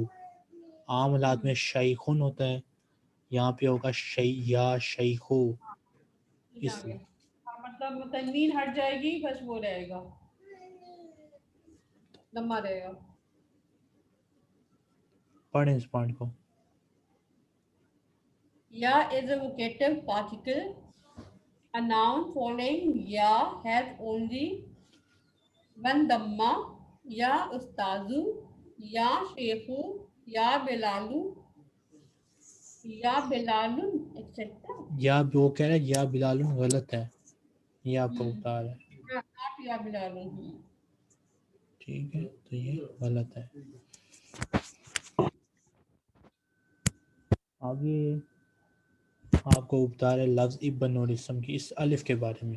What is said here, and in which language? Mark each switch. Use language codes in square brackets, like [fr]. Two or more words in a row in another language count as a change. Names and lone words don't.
[ur] عام حالات میں شیخن ہوتا ہے، یہاں پہ ہوگا یا شیخو، اس لیے مطلب تنوین ہٹ جائے گی، بس وہ رہے گا، لمبا رہے گا۔ پڑھیں اس پوائنٹ کو۔ [en] یا is a vocative particle. A noun following ya has only one dhamma. [ar] يا أستاذُ، يا شيخُ، يا بلالُ، يا بلالٌ، etc. [ur] یا وہ کہہ رہا ہے یا بلال غلط ہے، یہ آپ کو بتا رہا ہے، [en] Not [ar] يا بلالٌ. [ur] ٹھیک ہے، تو یہ غلط ہے۔ آگے آپ کو بتا رہا ہے لفظ ابن اور اسم کی اس الف کے بارے میں۔